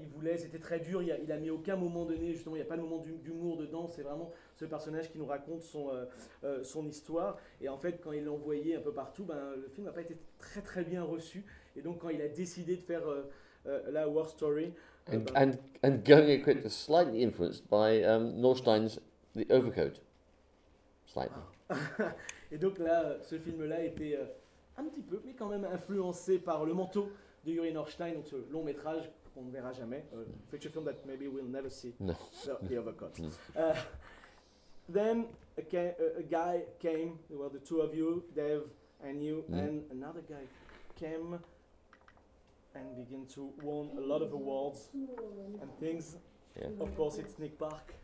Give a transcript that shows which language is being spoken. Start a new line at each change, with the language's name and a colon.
French: Il voulait, c'était très dur. Il a mis aucun moment donné. Justement, il n'y a pas de moment d'humour dedans. C'est vraiment ce personnage qui nous raconte son histoire. Et en fait, quand il l'a envoyé un peu partout, le film n'a pas été très, très bien reçu. Et donc, quand il a décidé de faire la War Story...
English: And Going Equipped is slightly influenced by Norstein's The Overcoat.
French: Et donc là, ce film-là était un petit peu, mais quand même influencé par Le Manteau de Yuri Norstein, donc ce long métrage qu'on ne verra jamais.
English: Feature film that maybe we'll never see. No. The Overcoat. No. Then a guy came, there were the two of you, Dev and you, and another guy came and began to win a lot of awards and things. Yeah. Of course, it's Nick Park.